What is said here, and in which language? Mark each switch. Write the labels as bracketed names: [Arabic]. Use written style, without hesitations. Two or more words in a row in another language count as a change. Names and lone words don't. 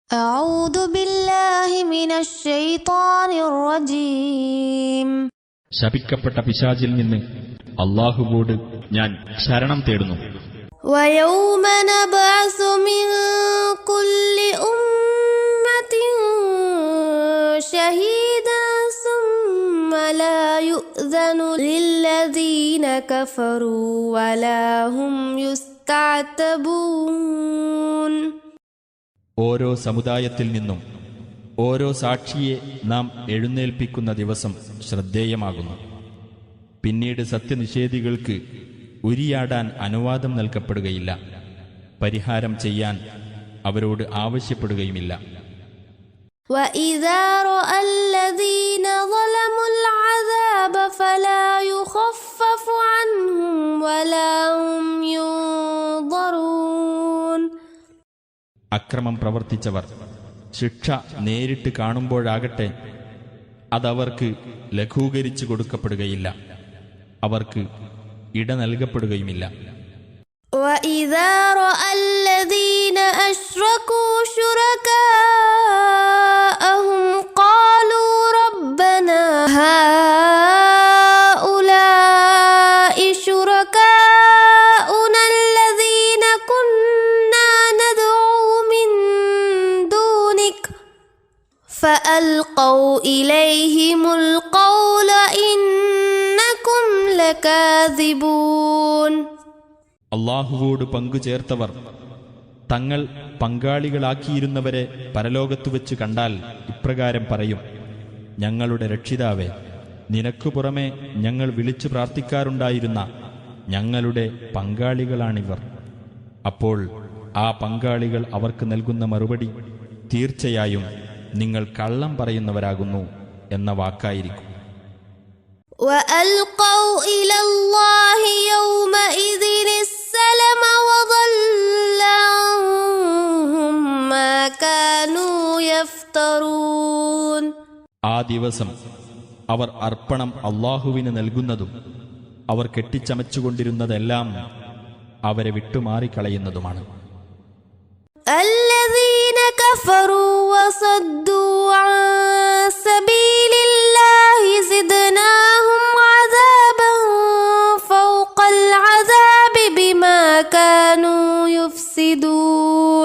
[Arabic] أعوذ بالله من الشيطان الرجيم. [Malayalam] ശപിക്കപ്പെട്ട പിശാചിൽ നിന്ന് അല്ലാഹുവോട് ഞാൻ ശരണം തേടുന്നു. [Arabic] ويوم نبعث من كل أمة شهيدا ثم لا يؤذن للذين كفروا ولا هم يستعتبون. [Malayalam] ഓരോ സമുദായത്തിൽ നിന്നും ഓരോ സാക്ഷിയെ നാം എഴുന്നേൽപ്പിക്കുന്ന ദിവസം ശ്രദ്ധേയമാകുന്നു. പിന്നീട് സത്യനിഷേധികൾക്ക് ഉരിയാടാൻ അനുവാദം നൽകപ്പെടുകയില്ല, പരിഹാരം ചെയ്യാൻ അവരോട് ആവശ്യപ്പെടുകയുമില്ല. [Arabic] وَإِذَا رَأَى الَّذِينَ ظَلَمُوا الْعَذَابَ فَلَا يُخَفَّفُ عَنْهُمْ وَلَا هُمْ يُنظَرُونَ. [Malayalam] അക്രമം പ്രവർത്തിച്ചവർ ശിക്ഷ നേരിട്ട് കാണുമ്പോഴാകട്ടെ അതവർക്ക് ലഘൂകരിച്ചു കൊടുക്കപ്പെടുകയില്ല, അവർക്ക് ഇട നൽകപ്പെടുകയുമില്ല. [Arabic] وَإِذَا رَأَى الَّذِينَ أَشْرَكُوا شُرَكَاءَهُمْ قَالُوا رَبَّنَا هَؤُلَاءِ شُرَكَاؤُنَا الَّذِينَ كُنَّا نَدْعُو مِن دُونِكَ فَأَلْقَوْا إِلَيْهِمُ الْقَوْلَ إِنَّكُمْ لَكَاذِبُونَ. [Malayalam] അല്ലാഹുവോട് പങ്കുചേർത്തവർ തങ്ങൾ പങ്കാളികളാക്കിയിരുന്നവരെ പരലോകത്തുവെച്ച് കണ്ടാൽ ഇപ്രകാരം പറയും: ഞങ്ങളുടെ രക്ഷിതാവേ, നിനക്കു പുറമെ ഞങ്ങൾ വിളിച്ചു പ്രാർത്ഥിക്കാറുണ്ടായിരുന്ന ഞങ്ങളുടെ പങ്കാളികളാണിവർ. അപ്പോൾ ആ പങ്കാളികൾ അവർക്ക് നൽകുന്ന മറുപടി തീർച്ചയായും നിങ്ങൾ കള്ളം പറയുന്നവരാകുന്നു എന്ന വാക്കായിരിക്കും. [Arabic] وَأَلْقَوْا إِلَى اللَّهِ يَوْمَئِذٍ السَّلَمَ وَضَلَّ عَنْهُمْ مَا كَانُوا يَفْتَرُونَ. [Malayalam] ആ ദിവസം അവർ അർപ്പണം അല്ലാഹുവിന് നൽകുന്നതും അവർ കെട്ടിച്ചമച്ചുകൊണ്ടിരുന്നതെല്ലാം അവരെ വിട്ടുമാറിക്കളയുന്നതുമാണ്. [Arabic] الَّذِينَ كَفَرُوا وَصَدُّوا عَن سَبِيلِ اللَّهِ زِدْنَاهُمْ عَذَابًا فَوْقَ الْعَذَابِ بِمَا كَانُوا يُفْسِدُونَ.